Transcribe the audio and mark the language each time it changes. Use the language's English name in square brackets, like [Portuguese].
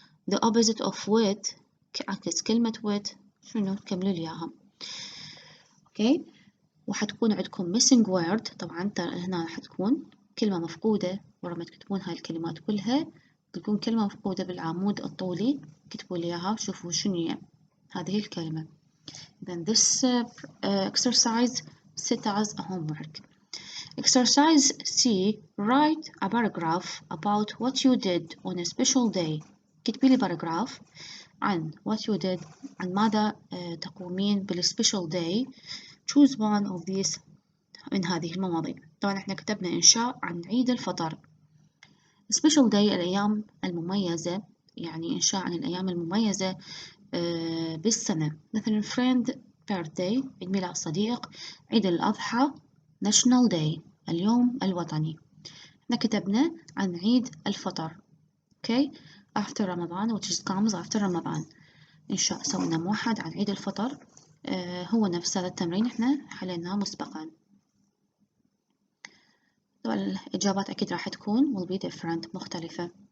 [Arabic] The opposite of wet عكس كلمة wet شنو كملوا لي إياها. [English] okay. [Arabic] وحتكون عندكم missing word. طبعا هنا حتكون كلمة مفقودة. ورا ما تكتبون هاي الكلمات كلها تكون كلمة مفقودة بالعمود الطولي كتبوا لي إياها وشوفوا شنو هي هذه الكلمة. [English] Then this exercise set as a homework. Exercise C. Write a paragraph about what you did on a special day. [Arabic] كتبي لي paragraph عن [English] what you did [Arabic] عن ماذا تقومين بالspecial day. [English] Choose one of these [Arabic] من هذه المواضيع. طبعا احنا كتبنا إنشاء عن عيد الفطر. special day الأيام المميزة يعني إنشاء عن الأيام المميزة بالسنة. مثلا [English] friend birthday [Arabic] عيد ميلاد صديق. عيد الأضحى [English] national day [Arabic] اليوم الوطني. احنا كتبنا عن عيد الفطر. okay. [English] after رمضان which comes after رمضان. [Arabic] إنشاء سوينا موحد عن عيد الفطر. هو نفس هذا التمرين احنا حليناه مسبقا. طبعا الإجابات أكيد راح تكون [English] will be different [Arabic] مختلفة.